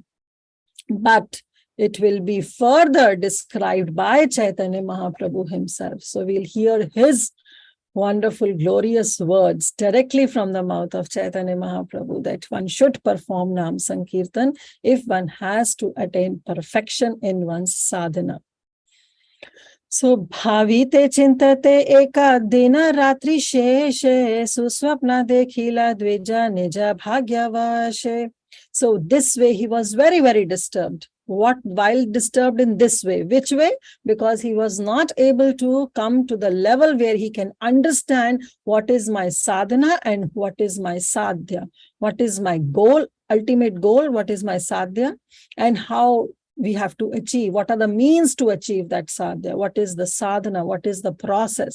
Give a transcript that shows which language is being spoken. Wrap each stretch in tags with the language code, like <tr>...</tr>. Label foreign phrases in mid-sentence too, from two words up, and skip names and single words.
<en>But it will be further described by Chaitanya Mahaprabhu himself. So we'll hear his wonderful, glorious words directly from the mouth of Chaitanya Mahaprabhu, that one should perform Nam Sankirtan if one has to attain perfection in one's sadhana. So,</en> <bn>ভাবিতে চিন্তিতে এক দিন রাত্রি শেষে সুস্বপ্ন দেখিলা দ্বিজ নিজ ভাগ্যবশে.</bn> <en>So, this way he was very, very disturbed. While disturbed in this way? Which way? Because he was not able to come to the level where he can understand what is my sadhana and what is my sadhya. What is my goal, ultimate goal, what is my sadhya, and how we have to achieve, what are the means to achieve that sadhya, what is the sadhana, what is the process.</en>